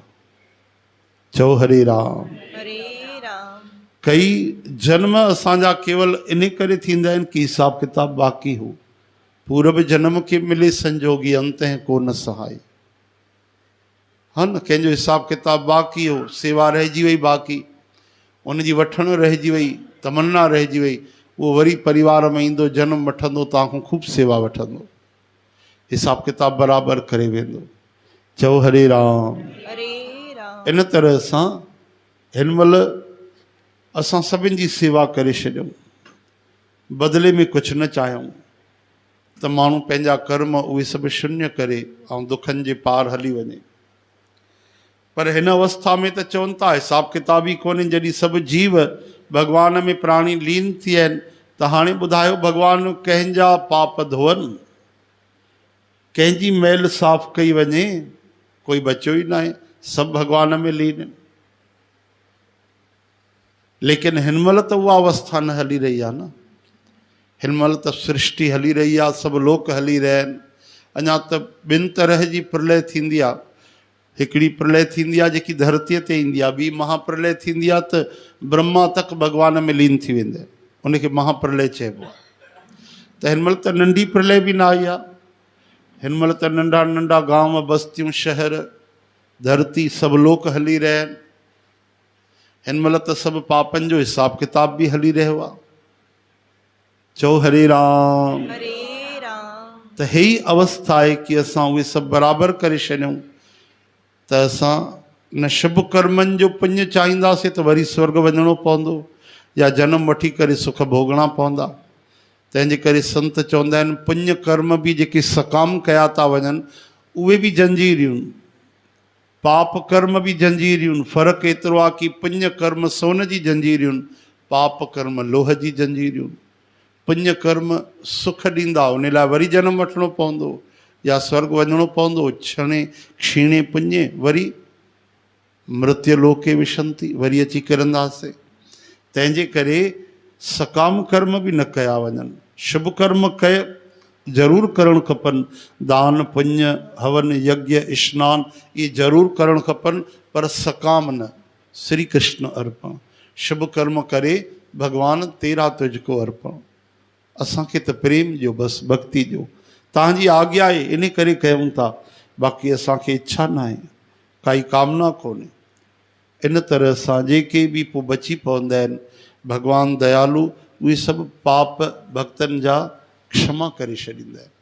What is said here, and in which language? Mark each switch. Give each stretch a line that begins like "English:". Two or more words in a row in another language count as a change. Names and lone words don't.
Sindhi: चओ हरे राम। हरे राम। कई जन्म असांजा केवल इन करे थींदा आहिनि कि हिसाब किताब बाक़ी हो। पूर्व जन्म खे मिले संजोगी अंत को न सहाय, हा न, कंहिंजो हिसाब किताब बाक़ी हो, सेवा रहिजी वई बाक़ी, उनजी वठण रहिजी वई, तमन्ना रहिजी वई, उहो वरी परिवार में ईंदो, जन्म वठंदो, तव्हांखां ख़ूब सेवा वठंदो, हिसाब किताब बराबरि करे वेंदो। चओ हरे राम। हरे राम। इन तरह सां हिन महिल असां सभिनि जी सेवा करे छॾियूं, बदिले में कुझु न चाहियूं त माण्हू पंहिंजा कर्म उहे सभु शून्य करे ऐं दुखनि जे पार हली वञे। पर हिन अवस्था में त चवनि था हिसाब किताब ई कोन्हे। जॾहिं सभु जीव भगवान में प्राणी लीन थी विया आहिनि त हाणे ॿुधायो भगवान कंहिंजा पाप धोअनि, कंहिंजी मैल साफ़ कई वञे, कोई बचियो ई न आहे, सभु भगवान में लीन आहिनि। लेकिन हिन महिल त उहा अवस्था न हली रही आहे न, हिन महिल त सृष्टि हली रही आहे, सभु लोक हली रहिया आहिनि। अञा त ॿिनि तरह जी प्रलय थींदी आहे। हिकिड़ी प्रलय थींदी आहे जेकी धरतीअ ते ईंदी आहे, ॿी महाप्रलय थींदी आहे त ब्रह्मा तक भगवान में लीन थी वेंदा आहिनि, उनखे महाप्रलय चइबो आहे। त हिन महिल त नंढी प्रलय बि न आई आहे, हिन महिल त नंढा नंढा गांव बस्तियूं शहर धरती सभु लोक हली रहिया आहिनि। हिन महिल त सभु पापनि जो हिसाब किताब बि हली रहियो आहे। चओ हरे राम। हरे राम। त हे ई अवस्था आहे कि असां उहे सभु बराबरि करे छॾियूं त असां न शुभ कर्मनि जो पुण्य चाहींदासीं त वरी स्वर्ग वञिणो पवंदो या जनम वठी करे सुख भोगणा पवंदा। तंहिंजे करे संत चवंदा आहिनि पुण्य कर्म बि जेके सकाम कया था वञनि उहे बि जंजीरियूं, पाप कर्म बि जंजीरियूं। फ़र्क़ु एतिरो आहे कि पुण्य कर्म सोन जी जंजीरियूं, पाप कर्म लोह जी जंजीरियूं। पुण्य कर्म सुख ॾींदा, उन लाइ वरी जनम वठिणो पवंदो, या स्वर्ग वञिणो पवंदो,
Sanskrit: क्षणे क्षीणे पुञे वरी मृत्यु लोके विशंति,
Sindhi: वरी अची किरंदासीं। तंहिंजे करे सकाम कर्म बि न कया वञनि, शुभ कर्म कय ज़रूरु करणु खपनि। दान पुण्य हवन यज्ञ स्नान ये ज़रूरु करणु खपनि, पर सकाम न। श्री कृष्ण अर्पण। शुभ कर्म करे
Hindi: भगवान तेरा तुझको अर्पण।
Sindhi: असांखे त प्रेम जो, बसि भक्ति जो तव्हांजी आज्ञा आहे, इन करे कयूं था। बाक़ी असांखे इच्छा न आहे, काई कामना कोन्हे। इन तरह सां जेके बि पोइ बची पवंदा आहिनि, भगवान दयालु उहे सभु पाप भक्तनि जा क्षमा करे छॾींदा आहिनि।